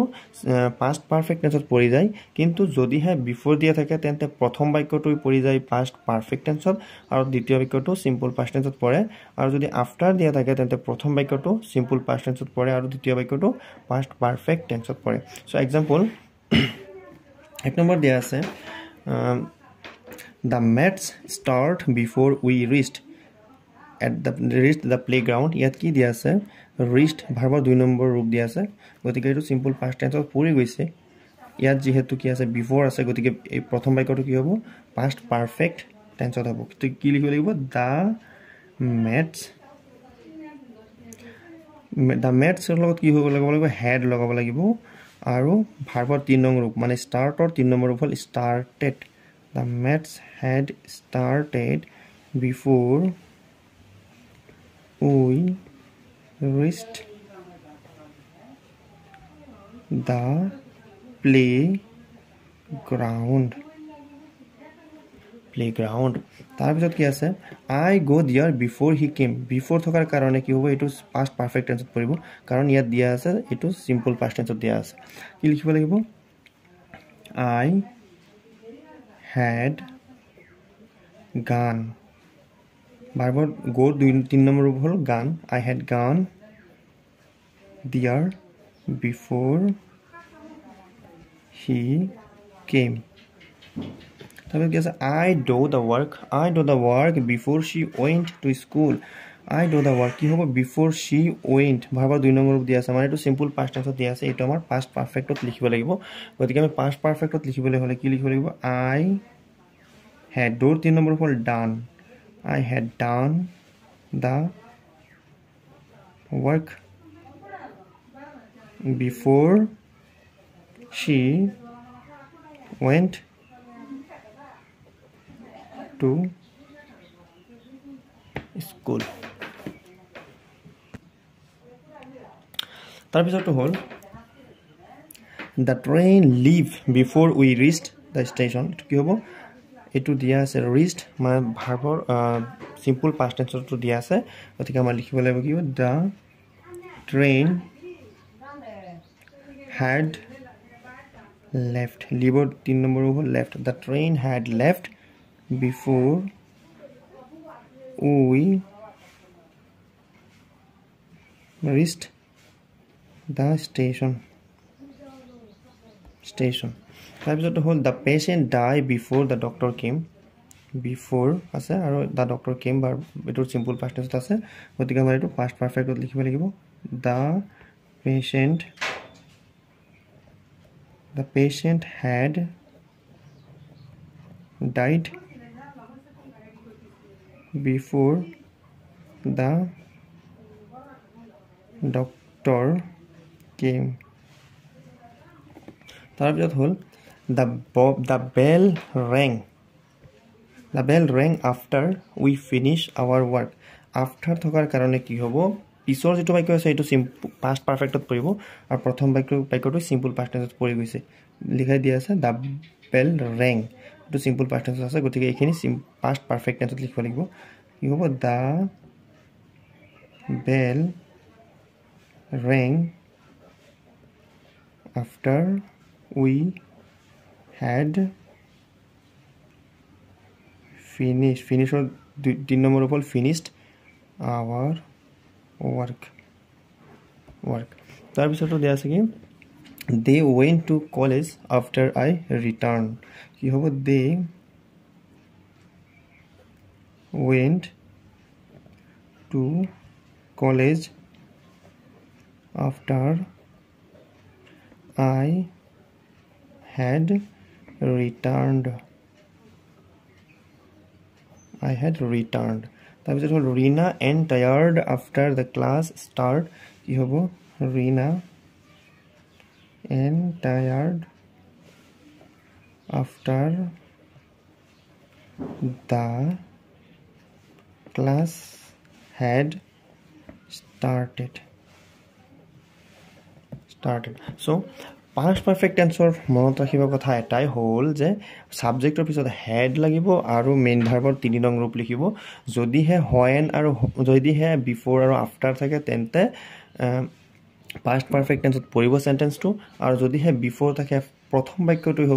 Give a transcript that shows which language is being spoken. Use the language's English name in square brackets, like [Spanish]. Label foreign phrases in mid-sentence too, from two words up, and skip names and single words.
[English] past perfect [Assamese] টেন্সত পৰি যায় কিন্তু যদিহে বিফোৰ দিয়া থাকে তেন্তে প্ৰথম বাক্যটো পৰি যায় [English] past perfect [Assamese] টেন্সত আৰু দ্বিতীয় বাক্যটো [English] simple past [Assamese] টেন্সত পৰে আৰু যদি আফটাৰ দিয়া থাকে তেন্তে প্ৰথম বাক্যটো [English] simple past [Assamese] টেন্সত পৰে আৰু দ্বিতীয় বাক্যটো [English] past perfect [Assamese] টেন্সত পৰে [English] so example [Assamese] এক নম্বৰ দিয়া আছে [English] The match start before we reached the playground. [Assamese] ইয়াত কি দিয়া আছে reached ভাৰ্বৰ 2 নম্বৰ ৰূপ দিয়া আছে গতিকে এইটো [English] simple past [Assamese] টেন্সত পৰি গৈছে ইয়াত যেহেতু কি আছে বিফোৰ আছে গতিকে এই প্ৰথম বাক্যটো কি হ'ব [English] past perfect [Assamese] টেন্সত হ'ব তো কি লিখিব লাগিব [English] the match [Assamese] লগত কি হ'ব লাগিব হেড লগাব লাগিব আৰু ভাৰ্বৰ 3 নং ৰূপ মানে স্টাৰ্টৰ 3 নম্বৰ ৰূপ হ'ল [English] started the match had started before we reached the playground [Assamese] তাৰপিছত কি আছে [English] I go there before he came before [Assamese] থকাৰ কাৰণে কি হ'ব এইটো [English] past perfect [Assamese] টেন্সত পৰিব কাৰণ ইয়াত দিয়া আছে এইটো [English] simple past [Assamese] টেন্সত দিয়া আছে কি লিখিব লাগিব [English] I had gone ভাৰ্বৰ go 3 [Assamese] নম্বৰ ৰূপ হ'ল [English] gone I had gone there before he came [Assamese] তাৰপিছত কি আছে [English] I do the work before she went to school I do the work [Assamese] কি হ'ব [English] before she went [Assamese] ভাৰ্বৰ 2 নম্বৰ ৰূপ দিয়া আছে মানে এইটো [English] simple past tense [Assamese] দিয়া আছে এইটো আমাৰ [English] past perfectত [Assamese] লিখিব লাগিব গতিকে আমি [English] past perfectত [Assamese] লিখিবলৈ হ'লে কি লিখিব লাগিব [English] I had do [Assamese] 3 নম্বৰ হ'ল done [English] I had done the work before she went to school [Assamese] তাৰপিছতটো হ'ল [English] the train leave before we reached the station [Assamese] কি হ'ব এইটো দিয়া আছে reached মানে ভাৰ্বৰ [English] simple past tenseটো [Assamese] দিয়া আছে গতিকে আমাৰ লিখিব লাগিব কি [English] the train had left leave 3 নম্বৰ হ'ব left the train had left before we reached the station [Assamese] তাৰপিছতটো হ'ল [English] the patient died before the doctor came before [Assamese] আছে আৰু [English] the doctor came [Assamese] বা এইটো [English] simple past tense [Assamese] আছে গতিকে আমাৰ এইটো [English] past perfectত [Assamese] লিখিব লাগিব [English] the patient had died before the doctor came [Assamese] তাৰপিছত হ'ল [English] the bell rang after we finish our work [Assamese] after থকাৰ কাৰণে কি হ'ব পিছৰ যেটো বাক্য আছে এটো [English] past perfectত [Assamese] পৰিব আৰু প্ৰথম বাক্যটো [English] simple past tenseত [Assamese] পৰি গৈছে লিখাই দিয়া আছে [English] the bell rang [Assamese] এটো [English] simple past tense [Assamese] আছে গতিকে এইখিনি [English] past perfect tenseত [Assamese] লিখিব লাগিব কি হ'ব [English] the bell rang after we had finished or 3 number of all finished our work [Assamese] তাৰ পিছতো দিয়া আছে কি [English] they went to college after I returned [Assamese] কি হ'ব [English] they went to college after I had returned [Assamese] তাৰপিছত হ'ল [English] Rina and tired after the class start [Assamese] কি হ'ব [English] Rina and tired after the class had started so past perfect tense [Assamese] মনত ৰাখিব কথা এটাই হ'ল যে সাবজেক্টৰ পিছত হেড লাগিব আৰু [English] main verb [Assamese] 3 নং ৰূপ লিখিব যদিহে when আৰু যদিহে before আৰু after থাকে তেন্তে [English] past perfect tense [Assamese] পৰিব সেন্টেন্সটো আৰু যদিহে before থাকে প্ৰথম বাক্যটো হ'ব